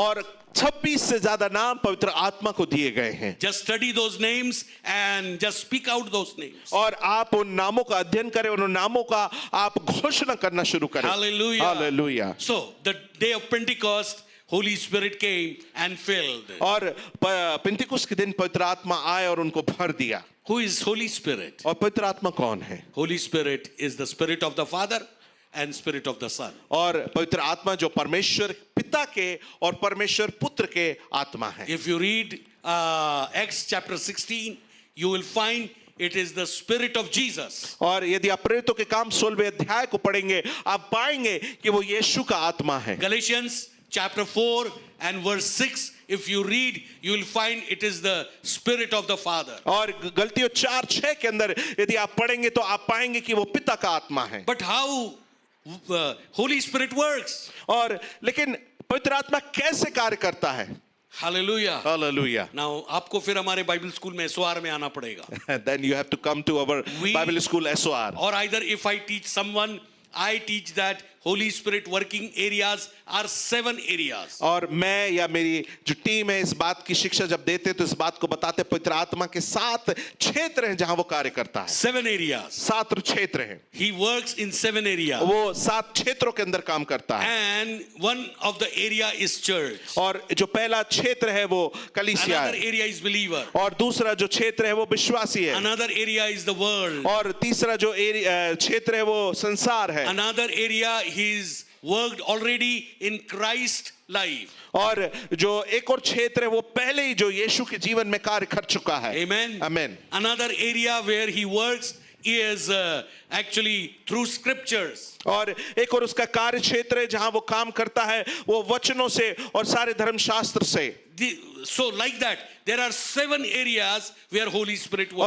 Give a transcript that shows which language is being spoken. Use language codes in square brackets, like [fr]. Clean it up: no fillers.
[hi] और 26 से ज्यादा नाम पवित्र आत्मा को दिए गए हैं. [en] Just study those names and just speak out those names. [hi] और आप उन नामों का अध्ययन करें, उन नामों का आप घोषणा करना शुरू करें. [en] Hallelujah. [hi] Hallelujah. [en] So the day of Pentecost, Holy Spirit came and filled. [hi] और पेंतिकुस्त के दिन पवित्र आत्मा आए और उनको भर दिया. [en] Who is Holy Spirit? [hi] और पवित्र आत्मा कौन है? [en] Holy Spirit is the Spirit of the Father and Spirit of the Son. [hi] और पवित्र आत्मा जो परमेश्वर पिता के और परमेश्वर पुत्र के आत्मा है. [en] If you read Acts chapter 16, you will find it is the Spirit of Jesus. [hi] और यदि आप प्रेरितों के काम 16वें अध्याय को पढ़ेंगे, आप पाएंगे कि वो यीशु का आत्मा है. [en] Galatians chapter 4 and verse 6, if you read, you will find it is the Spirit of the Father. [hi] और गलतियों 4:6 के अंदर यदि आप पढ़ेंगे तो आप पाएंगे कि वो पिता का आत्मा है. [en] But how Holy Spirit works? [hi] और लेकिन पवित्र आत्मा कैसे कार्य करता है? [en] Hallelujah. [hi] हालेलुया. Now आपको फिर हमारे बाइबल स्कूल में SOR में आना पड़ेगा. [en] Then you have to come to our Bible school SOR. Or either if I teach someone, I teach that Holy Spirit working areas are 7 areas. [hi] और मैं या मेरी जो टीम है इस बात की शिक्षा जब देते तो इस बात को बताते पवित्र आत्मा के 7 क्षेत्र हैं जहां वो कार्य करता है. [en] 7 areas. [hi] 7 क्षेत्र हैं. [en] He works in 7 areas. [hi] वो 7 क्षेत्रों के अंदर काम करता है. [en] And one of the area is church. [hi] और जो पहला क्षेत्र है वो कलीसिया [en] Another [hi] है. [en] area is believer. [hi] और दूसरा जो क्षेत्र है वो विश्वासी है. [en] Another area is the world. [hi] और तीसरा जो क्षेत्र है वो संसार है. [en] Another area he's worked already in Christ life. [hi] और जो एक और क्षेत्र है वो पहले ही जो यीशु के जीवन में कार्य कर चुका है. [en] Amen. Amen. Another area where he works is actually through scriptures. [hi] और एक और उसका कार्य क्षेत्र है जहां वो काम करता है वो वचनों से और सारे धर्मशास्त्र से. [en] So like that, there are 7 areas where Holy Spirit works.